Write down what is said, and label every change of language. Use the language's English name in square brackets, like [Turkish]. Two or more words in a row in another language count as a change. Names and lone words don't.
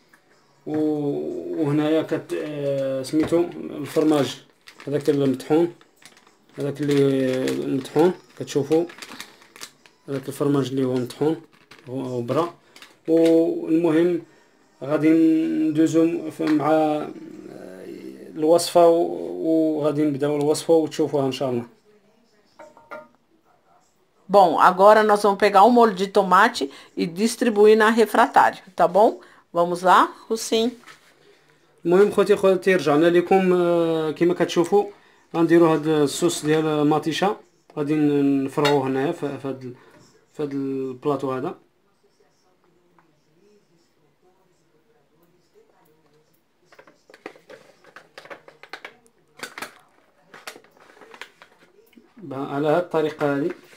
[Arabic] وهنايا سميتو الفرماج، هذاك المطحون، هذاك اللي مطحون كتشوفوا، هذاك الفرماج اللي هو مطحون هو برا. والمهم غادي ندوزو مع الوصفه، وغادي نبداو الوصفه وتشوفوها ان شاء الله. [Portuguese] Bom, agora nós vamos pegar um molho de tomate e distribuir na refratário, tá bom? Vamos lá, Russim? [Arabic] المهم خوتي رجعنا لكم. كما كتشوفوا غنديروا هذا الصوص ديال مطيشه، غادي نفرغوه هنايا في هذا البلاطو هذا. على هذه الطريقه هذه.